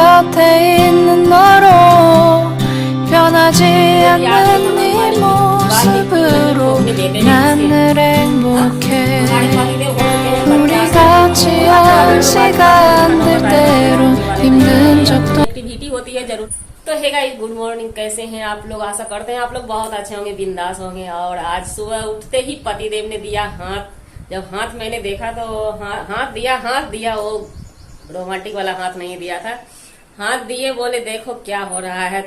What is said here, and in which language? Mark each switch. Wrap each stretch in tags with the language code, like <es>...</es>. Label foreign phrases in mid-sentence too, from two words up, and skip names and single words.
<ko>곁에 있는 너로 변하지 않는 네 모습으로 난 늘 행복해. 우리 같이 한 시간들 때론 힘든 적도</ko> <hi>एक्टिविटी होती है जरूर। तो है गाइस,</hi> <en>good morning,</en> <hi>कैसे हैं आप लोग? आशा करते हैं आप लोग बहुत अच्छे होंगे, बिंदास होंगे। और आज सुबह उठते ही पतिदेव ने दिया हाथ। जब हाथ मैंने देखा तो हाथ दिया वो रोमांटिक वाला हाथ नहीं दिया था, हाथ दिए, बोले देखो क्या हो रहा है।</hi>